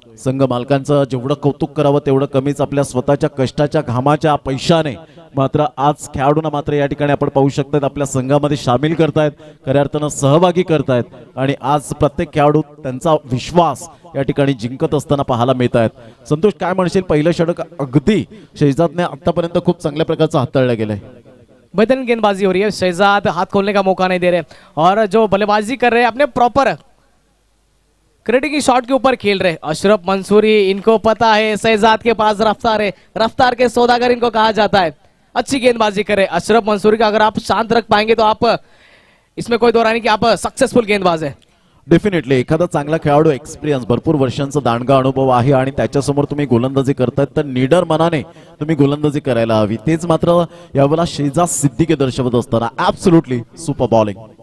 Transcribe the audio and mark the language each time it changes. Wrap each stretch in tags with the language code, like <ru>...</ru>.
<mr>संघ मालकांचं जेवढं कौतुक करावं तेवढं कमीच. आपल्या स्वतःच्या कष्टाच्या घामाच्या पैशाने मात्र आज खेळाडूंना मात्र या ठिकाणी आपण पाहू शकतात आपल्या संघामध्ये सामील करतायत, खऱ्या अर्थानं सहभागी करतायत आणि आज प्रत्येक खेळाडू त्यांचा विश्वास या ठिकाणी जिंकत असताना पाहायला मिळत आहेत. संतोष, काय म्हणशील? पहिलं षटक अगदी शहजादने आतापर्यंत खूप चांगल्या प्रकारचं हाताळलं गेलंय.</mr> <hi>बेहतरीन गेंदबाजी हो रही है. शहजाद हाथ खोलने का मौका नहीं दे रहे और जो बल्लेबाजी कर रहे हैं अपने प्रॉपर क्रिटिक शॉट के ऊपर खेल रहे. अशरफ मंसूरी, इनको पता है शहजाद के पास रफ्तार है, रफ्तार के सौदागर इनको कहा जाता है. अच्छी गेंदबाजी करे अशरफ मंसूरी का. अगर आप शांत रख पाएंगे तो आप इसमें कोई दो राय नहीं कि आप सक्सेसफुल गेंदबाज है.</hi> <mr>डेफिनेटली एखादा चांगला खेळाडू, एक्सपिरियन्स, भरपूर वर्षांचा दांडगा अनुभव आहे आणि त्याच्यासमोर तुम्ही गोलंदाजी करतायत तर निडर मनाने तुम्ही गोलंदाजी करायला हवी. तेच मात्र यावेळेला शहजाद सिद्दीकी दर्शवत असताना ऍब्सोल्युटली सुपर बॉलिंग.</mr>